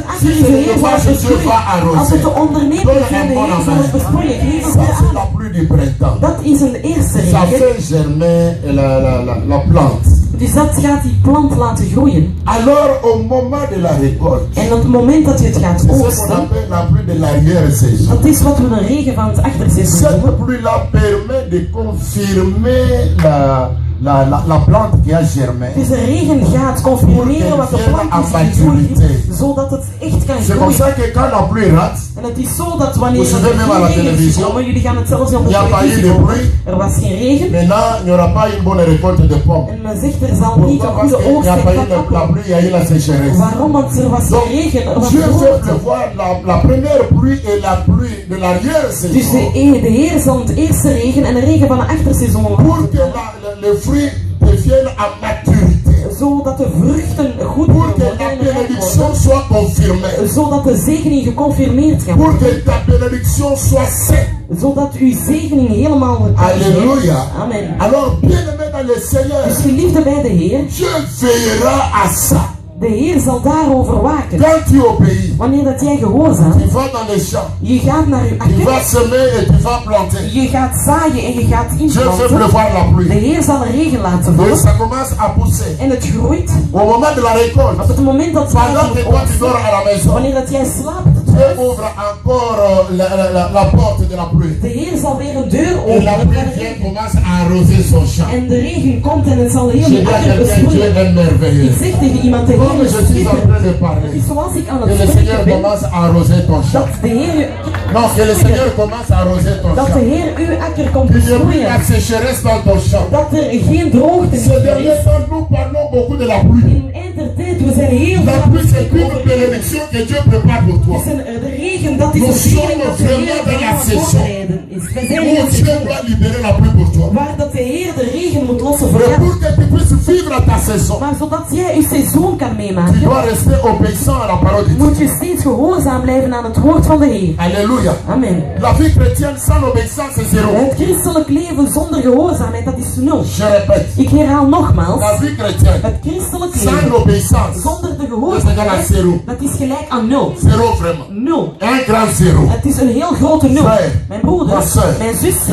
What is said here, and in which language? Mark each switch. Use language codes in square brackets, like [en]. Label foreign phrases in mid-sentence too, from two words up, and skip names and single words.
[fr] Si [nl] akker is, [fr] c'est [nl] de [fr] le [nl] Heer zal [fr] dommage, [nl] het [fr] Dieu va [nl] besproeien. Als het [fr] arroser. [nl] de onderneming [fr] Donne [nl] is, [fr] un [nl] de [fr] bon [nl] Heer zal het [fr] amen. [nl] besproeien. Geef [fr] Ça, [nl] het [fr] c'est [nl] aan. [fr] la pluie du printemps. [nl] Dat is een eerste [fr] Ça [nl] regen. [fr] fait germer la plante. [nl] Dus dat gaat die plant laten groeien. [fr] Alors, au moment de la récolte, [nl] En op het moment dat je het gaat [fr] c'est ce qu'on [nl] oogsten, [fr] appelle la pluie de l'arrière-saison. [nl] dat is wat we een regen van het achterseizoen [fr] Cette [nl] noemen. [fr] pluie-là permet de confirmer la plante qui a germé. [nl] Dus de regen gaat confirmeren wat de plant is gegroeid, zodat het echt kan [fr] C'est comme [nl] groeien. [fr] ça que quand la pluie rate, [nl] En het is zo dat wanneer [fr] Vous [nl] er [fr] savez même à la [nl] geen regen is [fr] télévision, [nl] gekomen, jullie gaan het zelfs op de [fr] il n'y a pas eu [nl] televisie [fr] de [nl] horen, [fr] pluie. [nl] er was geen regen. [fr] Maintenant, il n'y aura pas une bonne récolte de pommes. [nl] En men zegt er zal niet [fr] Pourquoi? [nl] een [fr] Parce [nl] goede [fr] qu'il n'y [nl] oogst [fr] a [nl] zijn [fr] pas eu [nl] van [fr] la [nl] appelen. [fr] pluie, il y a eu la sécheresse. [nl] Waarom? Want er was [fr] Donc, [nl] geen regen, er was [fr] Dieu fait [nl] droogte. [fr] pleuvoir la première pluie et la pluie de [nl] Dus [fr] l'arrière-saison [nl] de Heer zal het eerste regen en de regen van de achterseizoen [fr] pour que les fruits deviennent à maturité. [nl] zodat de vruchten goed [fr] Pour que [nl] worden [fr] la [nl] en rijp [fr] bénédiction [nl] worden. [fr] soit confirmée. [nl] Zodat de zegening geconfirmeerd kan [fr] Pour [nl] worden. [fr] que ta bénédiction soit saine. [nl] Zodat uw zegening helemaal kan [fr] Alléluia. [nl] zijn. [fr] Amen. Alors, bien-aimé dans le Seigneur, [nl] Dus geliefde bij de Heer, [fr] Dieu veillera à ça. [nl] de Heer zal daarover waken. [fr] Quand tu obéis, [nl] Wanneer dat jij gehoorzaamt, [fr] tu vas dans les champs, [nl] je gaat naar uw [fr] tu vas [nl] akker, [fr] semer et tu vas planter. [nl] je gaat zaaien en je gaat [fr] Dieu fait [nl] inplanten. [fr] pleuvoir la [nl] De [fr] pluie. [nl] Heer zal regen laten [fr] Et [nl] vallen [fr] ça commence à pousser. [nl] en het groeit. [fr] Au moment de la récolte, [nl] Op het moment dat [fr] pendant que toi tu dors à la maison, [nl] wanneer dat jij slaapt, [fr] Dieu ouvre encore la porte de la pluie. [nl] De Heer zal weer een deur [fr] Et la [nl] openen. [fr] pluie vient, commence à arroser son champ. [nl] En de regen komt en het zal heel [fr] Je [nl] de [fr] dis à [nl] akker [fr] quelqu'un, Dieu [nl] besproeien. [fr] est merveilleux. [nl] Ik zeg tegen iemand, de [fr] Comme [nl] Heer is [fr] je suis en [nl] super. [fr] train de [nl] Het [fr] parler, [nl] is zoals ik aan [fr] que [nl] het [fr] le Seigneur [nl] spreken ben, [fr] commence à arroser ton champ. [nl] dat de Heer [fr] Non, que le Seigneur commence à arroser ton [nl] dat de [fr] champ. [nl] Heer uw akker komt [fr] Qu'il n'y ait plus [nl] besproeien. [fr] la sécheresse dans ton champ. [nl] Dat er geen droogte [fr] Ces [nl] meer [fr] derniers [nl] is. [fr] temps, nous parlons beaucoup de la pluie. [nl] In eindtijd, we zijn heel [fr] La [nl] veel [fr] pluie, c'est [nl] bespreken [fr] une [nl] over [fr] bénédiction que Dieu prépare pour toi. [nl] de regen, dat is [fr] Nous [nl] een zegen [fr] sommes [nl] dat de Heer [fr] vraiment dans la [nl] aan het [fr] saison. [nl] voorbereiden is. We zijn in [fr] Oh, [nl] een [fr] Dieu [nl] seizoen [fr] doit libérer la pluie pour toi. [nl] waar dat de Heer de regen moet lossen voor [fr] Mais [nl] jou. [fr] pour que tu puisses vivre ta saison, [nl] Maar zodat jij je seizoen kan [fr] tu [nl] meemaken, [fr] dois rester obéissant à la parole de Dieu. [nl] moet je steeds gehoorzaam blijven aan het woord van de Heer. [fr] Alléluia. [nl] Amen. [fr] La vie chrétienne sans obéissance, c'est zéro. [nl] Het christelijk leven zonder gehoorzaamheid, dat is nul. [fr] Je répète. [nl] Ik herhaal nogmaals, [fr] La vie chrétienne [nl] het christelijk [fr] sans [nl] leven [fr] obéissance, [nl] zonder de [fr] c'est égal à [nl] gehoorzaamheid, [fr] zéro. [nl] dat is gelijk aan nul. [fr] Zéro vraiment. [nl] Nul. [fr] Un grand zéro. [nl] Het is een heel grote nul. [fr] Frère, [nl] Mijn broeder, [fr] ma soeur, [nl] mijn [fr] tu [nl] zuster,